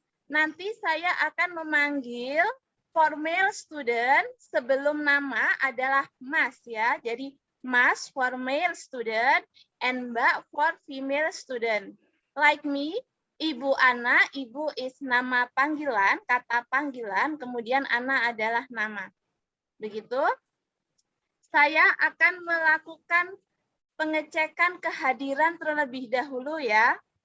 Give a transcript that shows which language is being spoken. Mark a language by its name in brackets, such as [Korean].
[Indonesian] Nanti saya akan memanggil [English] for male student [Indonesian] sebelum nama adalah Mas ya. Jadi [English] Mas for male student and Mbak for female student. Like me, [Indonesian] Ibu Ana, Ibu [English] is [Indonesian] nama panggilan, kata panggilan, kemudian Ana adalah nama. Begitu. Saya akan melakukan pengecekan kehadiran terlebih dahulu ya.